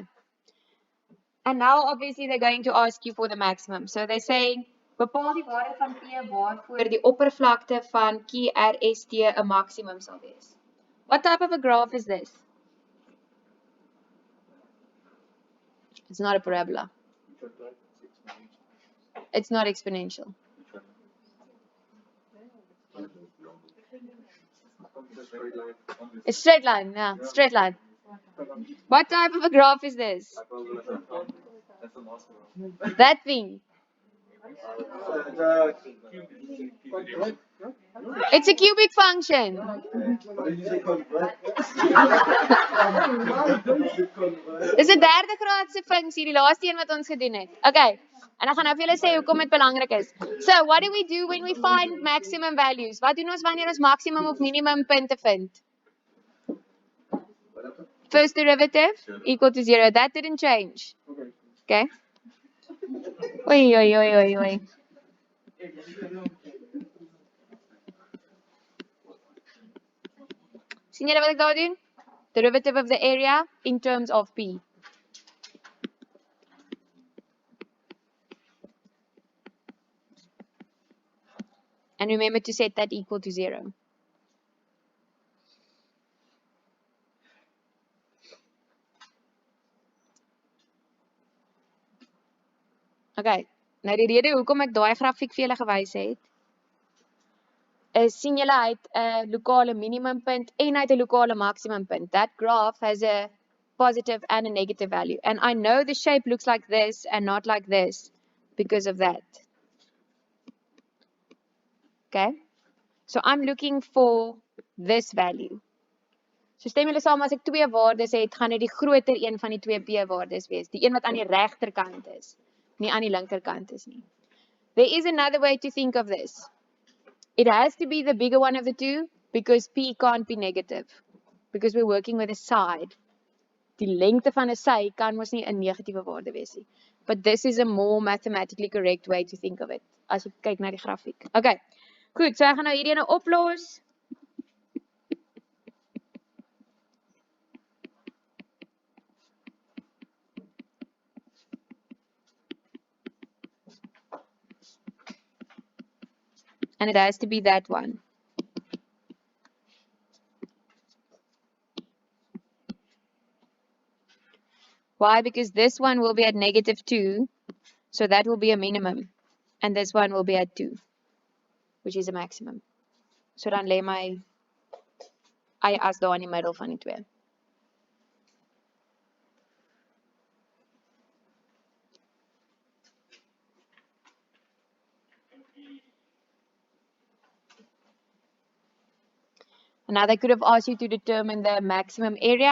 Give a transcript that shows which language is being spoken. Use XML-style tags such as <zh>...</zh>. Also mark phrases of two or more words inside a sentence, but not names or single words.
<en>And now obviously they're going to ask you for the maximum. So they're saying</en> <af>bepaal die waarde van P waarvoor die oppervlakte van QRST 'n maksimum sal wees.</af> <en>What type of a graph is this? It's not a parabola. It's not exponential. It's straight line, yeah, straight line. What type of a graph is this? That thing. It's a cubic function.</en> <af>Dis 'n derde graadse funksie, die laaste een wat ons gedoen het. Okay. En ek gaan nou vir julle sê hoekom dit belangrik is.</af> <en>So, what do we do when we find maximum values?</en> <af>Wat doen ons wanneer ons maksimum of minimum punte vind?</af> <en>First derivative equal to 0. That didn't change.</en> <af>Okay. Oei, oei, oei, oei, oei. Sien julle wat ek daar doen?</af> <en>Derivative of the area in terms of P. And remember to set that equal to 0.</en> <af>Okay, nou die rede hoekom ek daai grafiek vir julle gewys het, is sien julle hy het 'n lokale minimumpunt en hy het 'n lokale maksimumpunt.</af> <en>That graph has a positive and a negative value. And I know the shape looks like this and not like this because of that. Okay? So I'm looking for this value.</en> <af>So stem julle saam as ek twee waardes het, gaan dit die groter een van die twee P waardes wees. Die een wat aan die regterkant is, nie aan die linkerkant is nie.</af> <en>There is another way to think of this. It has to be the bigger one of the two because P can't be negative. Because we're working with a side.</en> <af>Die lengte van 'n sy kan mos nie 'n negatiewe waarde wees nie.</af> <en>But this is a more mathematically correct way to think of it.</en> <af>As jy kyk na die grafiek. Okay. Goed, so ek gaan nou hierdie ene oplos.</af> <en>And it has to be that one. Why? Because this one will be at -2, so that will be a minimum. And this one will be at 2, which is a maximum.</en> <af>So dan lê my as daar in die middel van die twee.</af> <en>Now they could have asked you to determine the maximum area.</en>